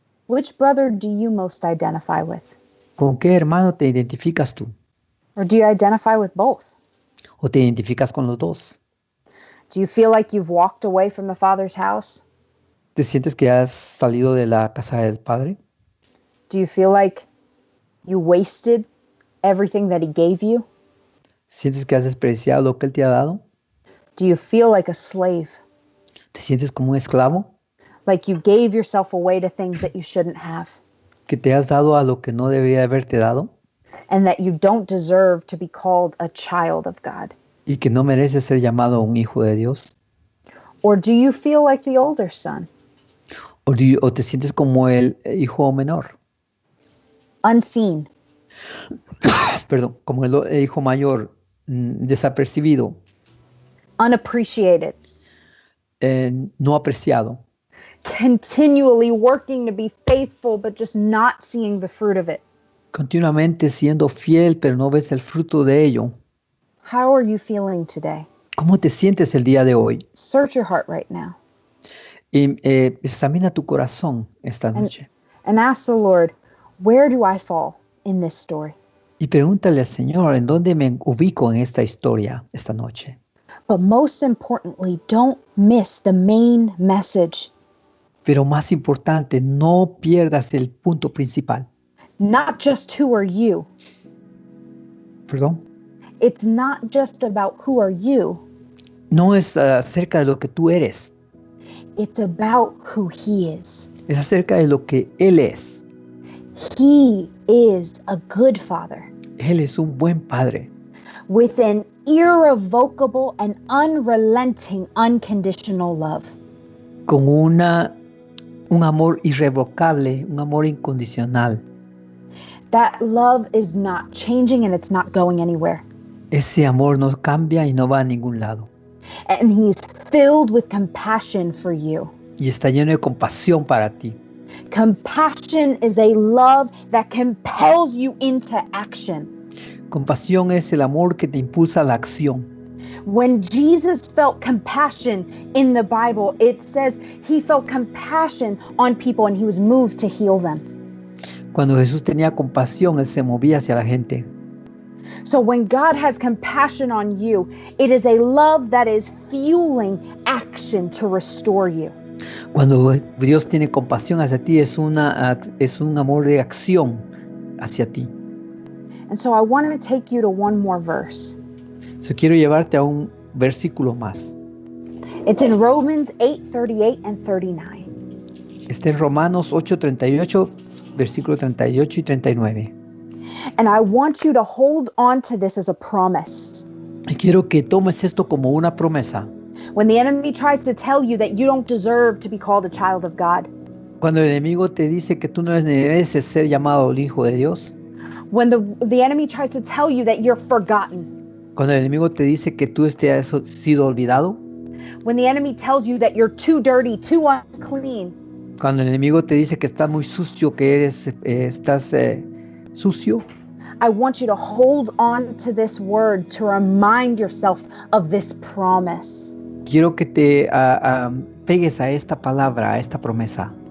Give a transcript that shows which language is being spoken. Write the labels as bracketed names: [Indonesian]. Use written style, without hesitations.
[English] Which brother do you most identify with? [Spanish] ¿Con qué hermano te identificas tú? [English] Or do you identify with both? [Spanish] ¿O te identificas con los dos? [English] Do you feel like you've walked away from the Father's house? [Spanish] ¿Te sientes que has salido de la casa del Padre? [English] Do you feel like you wasted everything that He gave you? [Spanish] ¿Sientes que has despreciado lo que Él te ha dado? [English] Do you feel like a slave? [Spanish] ¿Te sientes como un esclavo? [English] Like you gave yourself away to things that you shouldn't have? [Spanish] ¿Que te has dado a lo que no debería haberte dado? [English] And that you don't deserve to be called a child of God? [Spanish] ¿Y que no mereces ser llamado un hijo de Dios? [English] Or do you feel like the older son? [Spanish] ¿O te sientes como el hijo menor? [English] Unseen. [Spanish] Perdón, como el hijo mayor, desapercibido, [English] Unappreciated. [Spanish] no apreciado, [English] Continually working to be faithful, but just not seeing the fruit of it. [Spanish] continuamente siendo fiel, pero no ves el fruto de ello. [English] How are you feeling today? [Spanish] ¿Cómo te sientes el día de hoy? [English] Search your heart right now. [Spanish] Y, examina tu corazón esta noche. [English] And ask the Lord, where do I fall in this story? [Spanish] Y pregúntale al Señor, ¿en dónde me ubico en esta historia esta noche? [English] But most importantly, don't miss the main message. [Spanish] Pero más importante, no pierdas el punto principal. [English] Not just who are you. [Spanish] ¿Perdón? [English] It's not just about who are you. [Spanish] No es acerca de lo que tú eres. [English] It's about who He is. [Spanish] Es acerca de lo que Él es. [English] He is a good Father. [Spanish] Él es un buen Padre. [English] With an irrevocable and unrelenting, unconditional love. [Spanish] Con un amor irrevocable, un amor incondicional. [English] That love is not changing and it's not going anywhere. [Spanish] Ese amor no cambia y no va a ningún lado. [English] And He's filled with compassion for you. [Spanish] Y está lleno de compasión para ti. [English] Compassion is a love that compels you into action. [Spanish] Compasión es el amor que te impulsa a la acción. [English] When Jesus felt compassion in the Bible, it says He felt compassion on people and He was moved to heal them. [Spanish] Cuando Jesús tenía compasión, Él se movía hacia la gente. [English] So when God has compassion on you, it is a love that is fueling action to restore you. [Spanish] Cuando Dios tiene compasión hacia ti, es un amor de acción hacia ti. [English] And so I want to take you to one more verse. [Spanish] So, quiero llevarte a un versículo más. [English] It's in Romans 8:38 and 39. [Spanish] Está en Romanos 8:38, versículo 38 y 39. [English] And I want you to hold on to this as a promise. [Spanish] Y quiero que tomes esto como una promesa. [English] When the enemy tries to tell you that you don't deserve to be called a child of God. [Spanish] Cuando el enemigo te dice que tú no mereces ser llamado el hijo de Dios. [English] When the enemy tries to tell you that you're forgotten. [Spanish] Cuando el enemigo te dice que tú has sido olvidado. [English] When the enemy tells you that you're too dirty, too unclean. [Spanish] Cuando el enemigo te dice que estás muy sucio, que estás sucio. [English] I want you to hold on to this word to remind yourself of this promise. [Spanish] Quiero que te pegues a esta palabra, a esta promesa.